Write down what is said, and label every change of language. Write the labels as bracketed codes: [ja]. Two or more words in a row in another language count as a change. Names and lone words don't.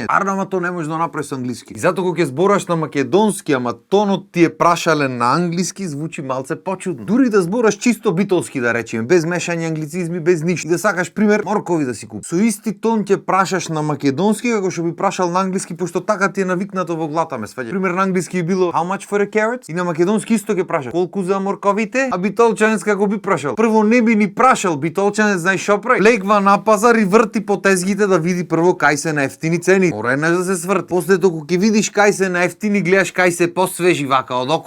[mk] Ама тоа не можеш да направиш со англиски. И затоа кога ќе збораш на македонски, ама тонот ти е прашален на англиски, звучи малце почудно. Дури да збораш чисто битолски да речеме, без мешање англицизми, без ништо. И да сакаш пример моркови да си купиш. Со исти тон ќе прашаш на македонски како што би прашал на англиски, пошто така ти е навикнато во главата, ме сваѓа. Пример на англиски би било [en] how much for a carrot? [mk] И на македонски исто ќе прашаш колку за морковите? А битолчанец како би прашал? Прво не би ни прашал, битолчанец знаеш шо прави? Легва на пазар и врти по тезгите да види прво кај се на ефтини цени. Мора да се сврт. После тоа ќе видиш кај се на ефтини, гледаш кај се посвежи вака од околу.